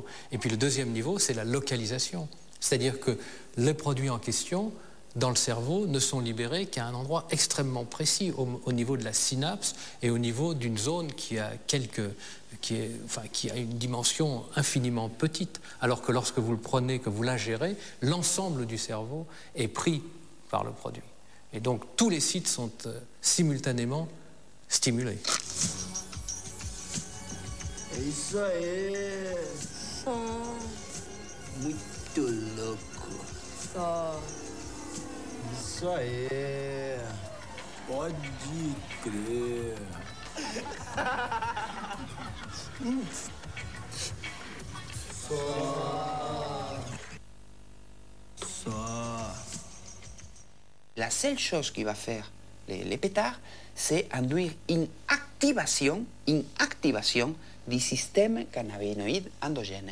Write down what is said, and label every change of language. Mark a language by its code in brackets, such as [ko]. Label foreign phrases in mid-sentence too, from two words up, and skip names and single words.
[fr] Et puis le deuxième niveau, c'est la localisation. C'est-à-dire que les produits en question, dans le cerveau, ne sont libérés qu'à un endroit extrêmement précis, au niveau de la synapse et au niveau d'une zone qui a une dimension infiniment petite. Alors que lorsque vous le prenez, que vous l'ingérez, l'ensemble du cerveau est pris par le produit. Et donc tous les sites sont simultanément stimulés. [es] Eso es [pt] muito louco. Isso aí. Pode crer. [fr] La seule chose qu'il va faire les pétards, c'est induire une activation du système cannabinoïde endogène.